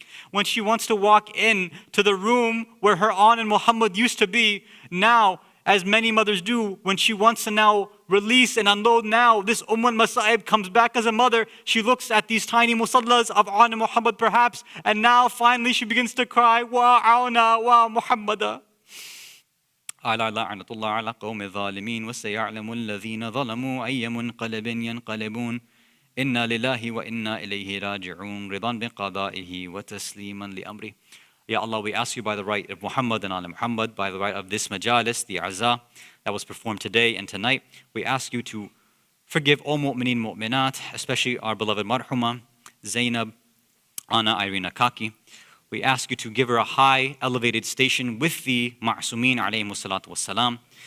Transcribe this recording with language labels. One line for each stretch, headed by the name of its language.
English: When she wants to walk in to the room where her aunt and Muhammad used to be, now, as many mothers do, when she wants to now release and unload now, this al-Masa'ib comes back as a mother. She looks at these tiny musallas of aunt and Muhammad perhaps, and now finally she begins to cry,
Arabic: wa auna wa Muhammada. على لعنة الله على قوم الظالمين وسيعلم الذين ظلموا أي منقلب ينقلبون إنا لله وإنا إليه راجعون رضا بقضائه وتسليما لأمره.
English: Ya Allah, we ask you by the right of Muhammad and Ali Muhammad, by the right of this majalis, the azah that was performed today and tonight, we ask you to forgive all mu'mineen mu'minat, especially our beloved marhuma, Zainab, Anna Irina Kaki. We ask you to give her a high, elevated station with the ma'asumeen
Arabic: alayhimu salatu wassalam.